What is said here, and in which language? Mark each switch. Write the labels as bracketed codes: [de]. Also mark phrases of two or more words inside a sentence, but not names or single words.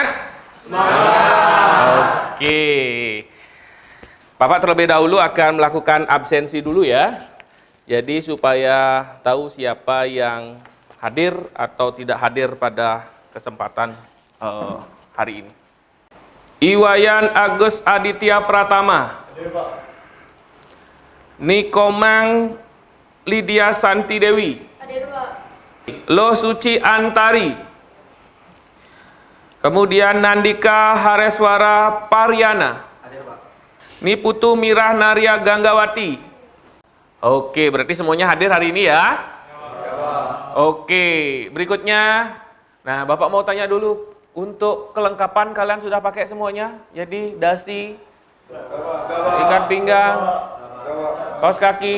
[id] Semangat. Oke. Bapak terlebih dahulu akan melakukan absensi dulu ya. Jadi supaya tahu siapa yang hadir atau tidak hadir pada kesempatan hari ini. Iwayan Agus Aditya Pratama. Hadir, Pak. Nikomang Lydia Santi Dewi. Hadir, Pak. Loh Suci Antari. Kemudian Nandika Hareswara Paryana. Hadir, Pak. Niputu Mirah Narya Ganggawati. Oke, berarti semuanya hadir hari ini ya. Oke, berikutnya. Nah, Bapak mau tanya dulu. Untuk kelengkapan kalian sudah pakai semuanya? Jadi dasi, ikat pinggang, kaos kaki.